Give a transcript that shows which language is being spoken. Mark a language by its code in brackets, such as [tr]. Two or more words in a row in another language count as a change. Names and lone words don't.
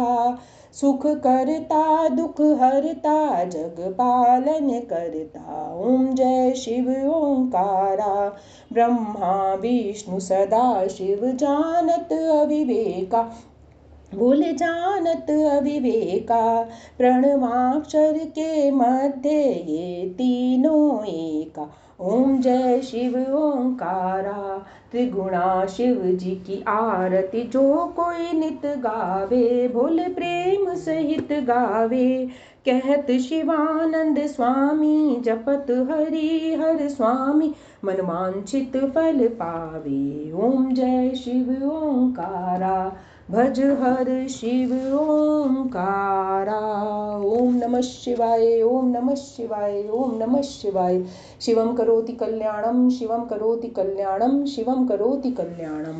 [hi] सुख करता दुख हरता जग पालन करता, ओम जय शिव ओंकारा। ब्रह्मा विष्णु सदा शिव जानत अविवेका, भोले जानत अविवेका। प्रणवाक्षर के मध्य ये तीनों एका, ओम जय शिव ओंकारा। त्रिगुणा शिव जी की आरती जो कोई नित गावे, भोले प्रेम सहित गावे। कहत शिवानंद स्वामी जपत हरि हर स्वामी, मनवांछित फल पावे, ओम जय शिव ओंकारा। भज हर शिव ओंकारा। [sa] ओम नमः शिवाय, ओम नमः शिवाय, ओम नमः शिवाय। शिवम करोति कल्याणम, शिवम करोति कल्याणम, शिवम करोति कल्याणम।